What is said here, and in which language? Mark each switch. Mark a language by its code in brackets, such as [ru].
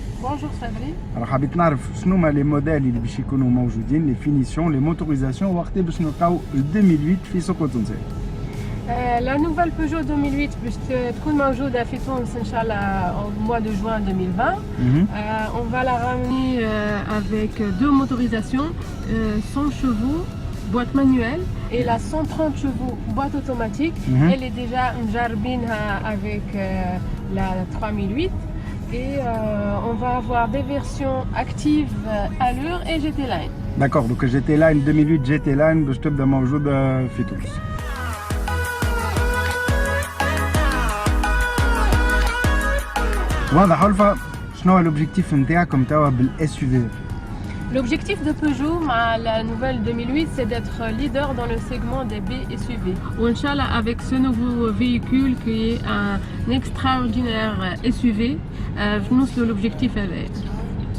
[ar] بونجور صبري. حبيت نعرف شنو هما لي موديل اللي باش يكونوا موجودين لي فينيسيون لي موتوريزاسيون وقت باش نلقاو 2008 في سوق التونسيه. [fr] La nouvelle Peugeot 2008 [ar] باش تكون موجودة في تونس إن شاء الله [fr] au mois de juin 2020. On va la ramener avec deux motorisations, 100 chevaux, boîte manuelle et la 130 chevaux, boîte automatique. Elle est déjà [ar] مجربينها [fr] avec la 3008 et on va avoir des versions actives Allure et GT Line. D'accord, donc GT Line 2008 GT Line [ar] باش تبدا موجودة في تونس. واضح ألفا شنو هو l'objectif نتاعكم توا بالSUV؟ [fr] L'objectif de Peugeot, la nouvelle 2008, c'est d'être leader dans le segment des B-SUV. Ou Inch'Allah, avec ce nouveau véhicule qui est un extraordinaire SUV, nous, l'objectif est.